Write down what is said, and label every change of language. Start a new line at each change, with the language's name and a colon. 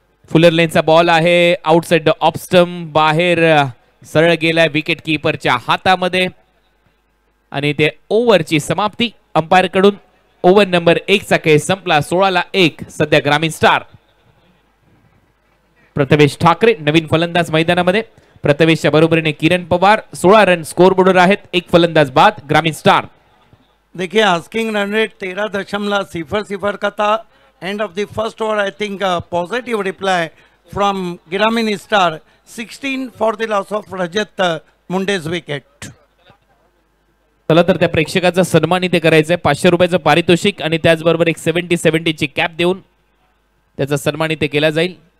Marathi: Fuller लेनचा ball आहे outside off stump बाहेर सरळ गेलाय विकेट कीपरच्या हातामध्ये आणि ते ओव्हरची समाप्ती अंपायर कडून. ओव्हर नंबर 1 चा खेळ संपला. 16-1 सध्या ग्रामीण स्टार. प्रथमेश ठाकरे नवीन फलंदाज मैदानामध्ये. प्रथमेशच्या बरोबरीने किरण पवार. 16 रन स्कोर बोर्डवर आहेत. 1 फलंदाज बाद ग्रामीण स्टार.
Hindi: देखिए आस्किंग रन रेट 13.00 का था.
English: End of the first over I think positive reply from Gramin star. 16 for the loss of Rajat Munde's wicket.
Marathi: चला तर त्या प्रेक्षकाचा सन्मान इथे करायचंय. 500 रुपयाचं पारितोषिक आणि त्याचबरोबर एक 70-70 ची कॅप देऊन त्याचा सन्मान इथे केला जाईल.